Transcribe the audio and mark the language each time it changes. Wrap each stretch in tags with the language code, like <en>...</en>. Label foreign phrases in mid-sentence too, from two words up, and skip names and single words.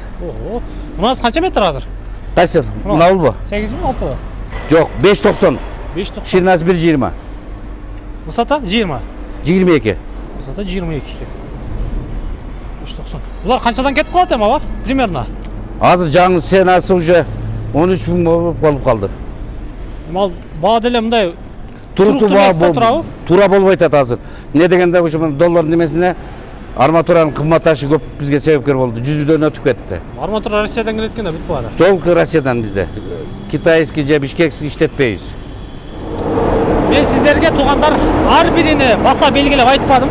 <kk>Мынасы қанша метр қазір? Қайсыр? Мына бұл ба? 8 mi 6 ба? Жоқ, 5,90. 5,90. Ширинасы 1,20. Высота 20. 22. Высота 22 екен. 5,90. Бұлар қаншадан кетіп қалады ема ба? Примерно. Азыр жаңы сенасы уже 13 мың болып қалды.</kk> <ky>Мал баға деле мындай тура болбай жатат азыр. Не дегенде ушу доллар немесине арматуранын кымбатташы көп бизге себепкер болду. 100-дөн өтүп кетти. Арматура Россиядан келет экен да бүт баары. Толку Россиядан бизде. Китайский же бишкекский иштетпейбиз. Мен сиздерге туугандар ар бирини баса белгилеп айтпадым.</ky>